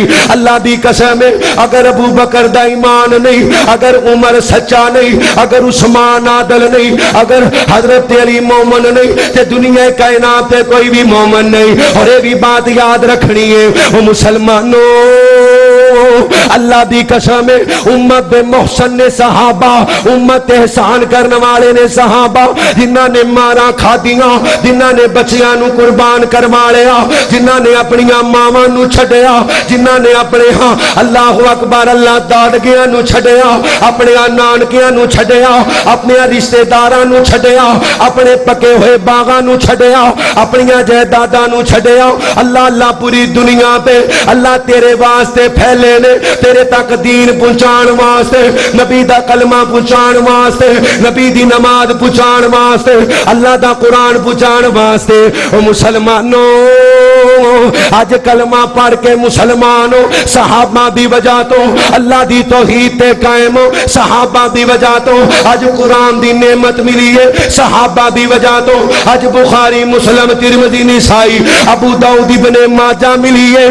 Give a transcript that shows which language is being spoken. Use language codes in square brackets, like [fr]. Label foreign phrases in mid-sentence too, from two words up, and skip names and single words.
[pa] اللہ دی قسم اگر ابو بکر دا ایمان نہیں، اگر عمر سچا نہیں، اگر عثمان عادل نہیں، اگر حضرت علی مومن نہیں، تے دنیا کائنات تے کوئی بھی مومن نہیں۔ اور یہ بھی بات یاد رکھنی ہے وہ مسلمانوں، اللہ دی قسم امت دے محسن نے صحابہ، امت احسان کرنے والے نے صحابہ، جنہاں نے مارا کھادیاں، جنہاں نے بچیاں نو قربان کروا لیا، جنہاں نے اپنی ماواں نو چھڈیا، جنہاں نے اپنے ہاں [ar] اللہ اکبر [pa] اللہ دادگیاں نو چھڈیا، اپنے نانکیاں نو چھڈیا، اپنے رشتہ داراں نو چھڈیا، اپنے پکے ہوئے باغاں نو چھڈیا، اپنی جائیداداں نو چھڈیا۔ اللہ اللہ پوری دنیا تے اللہ تیرے واسطے پھیلے نے، تیرے تک دین پہنچان واسطے، نبی دا کلمہ پہنچان واسطے، نبی دی نماز پہنچان واسطے، اللہ دا قرآن پہنچان واسطے۔ او مسلمانوں، آج کلمہ پڑھ کے مسلمانوں صحابہ دی وجہ تو اللہ دی توحید تے قائم، صحابہ دی وجہ تو آج قرآن دی نعمت ملی ہے، صحابہ دی وجہ تو آج بخاری مسلم ترمذی نسائی ابو داؤد ابن ماجہ ملی ہے۔